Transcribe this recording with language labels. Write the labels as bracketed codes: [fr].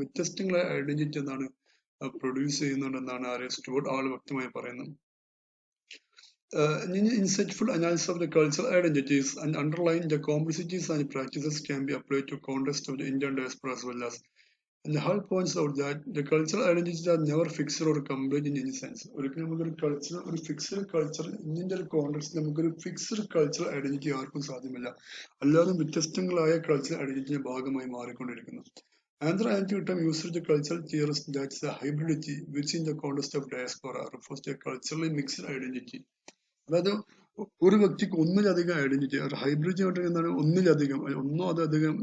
[ml] വ്യത്യസ്തങ്ങളായ ഐഡന്റിറ്റി എന്താണ് പ്രൊഡ്യൂസ് ചെയ്യുന്നുണ്ട് എന്നാണ് സ്റ്റുവർട്ട് ഹോൾ വ്യക്തമായി പറയുന്നത്. [en] Insightful analysis of the cultural identities and underlying the complexities and practices can be applied to context of the Indian diaspora as well as. And the Hall points out that the cultural identities are never fixed or complete in any sense. [ml] ഒരിക്കലും നമുക്കൊരു culture ഒരു fixed culture ഇന്ത്യൻ്റെ ഒരു context നമുക്കൊരു fixed cultural identity ആർക്കും സാധ്യമല്ല. അല്ലാതെ വ്യത്യസ്തങ്ങളായ കൾച്ചറൽ ഐഡന്റിറ്റിയുടെ ഭാഗമായി മാറിക്കൊണ്ടിരിക്കുന്നു. [en] Another antique term used to the cultural theorists that's the hybridity, which in the context of diaspora refers to a culturally mixed identity. [ml] അതായത് ഒരു വ്യക്തിക്ക് ഒന്നിലധികം ഐഡന്റിറ്റി, ഒരു ഹൈബ്രിഡ് എന്താണ് ഒന്നിലധികം ഒന്നോ അതിലധികം.